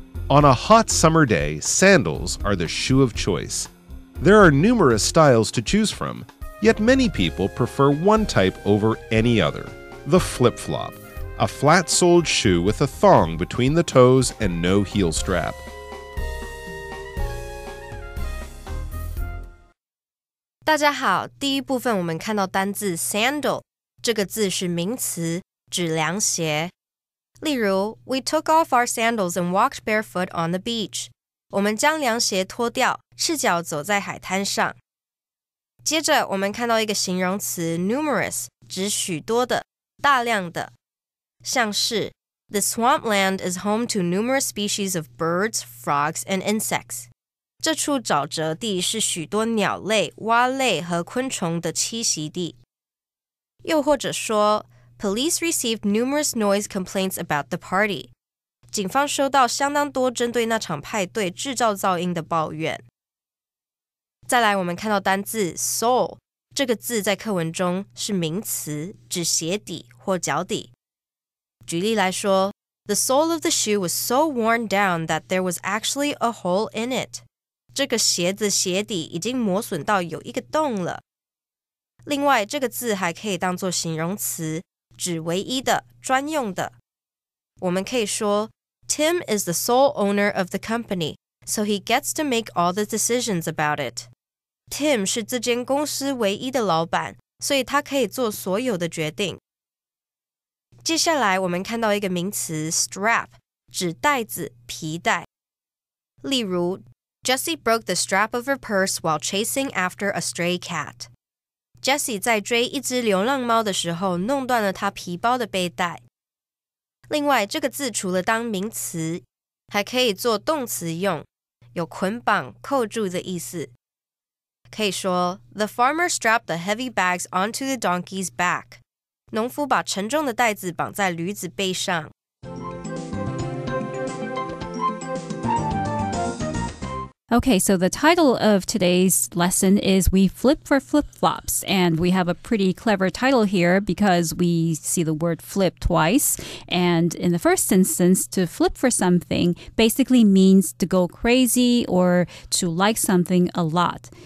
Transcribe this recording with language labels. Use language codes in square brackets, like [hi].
[en] On a hot summer day, sandals are the shoe of choice. There are numerous styles to choose from, yet many people prefer one type over any other, the flip-flop, a flat-soled shoe with a thong between the toes and no heel strap. [zh] 大家好，第一部分我们看到单字 sandal， 这个字是名词，指凉鞋。例如 [en] We took off our sandals and walked barefoot on the beach. [zh] 我们将凉鞋脱掉，赤脚走在海滩上。接着我们看到一个形容词 numerous， 指许多的、大量的，像是 [en] The swampland is home to numerous species of birds, frogs, and insects. [zh] 这处沼泽地是许多鸟类、蛙类和昆虫的栖息地。又或者说 [en] Police received numerous noise complaints about the party. [zh] 警方收到相当多针对那场派对制造噪音的抱怨。再来，我们看到单字 sole， 这个字在课文中是名词，指鞋底或脚底。举例来说 [en] The sole of the shoe was so worn down that there was actually a hole in it. [zh] 这个鞋子鞋底已经磨损到有一个洞了。另外，这个字还可以当作形容词，指唯一的、专用的。我们可以说 [en] Tim is the sole owner of the company, so he gets to make all the decisions about it. [zh] Tim 是这间公司唯一的老板，所以他可以做所有的决定。接下来我们看到一个名词 strap， 指带子、皮带。例如 [en] Jessie broke the strap of her purse while chasing after a stray cat. [zh] Jessie 在追一只流浪猫的时候弄断了她皮包的背带。另外，这个字除了当名词，还可以做动词用，有捆绑、扣住的意思。可以说 [en] The farmer strapped the heavy bags onto the donkey's back. [zh] 农夫把沉重的袋子绑在驴子背上。 [en] Okay, so the title of today's lesson is We Flip for Flip-Flops. And we have a pretty clever title here because we see the word flip twice. And in the first instance, to flip for something basically means to go crazy or to like something a lot.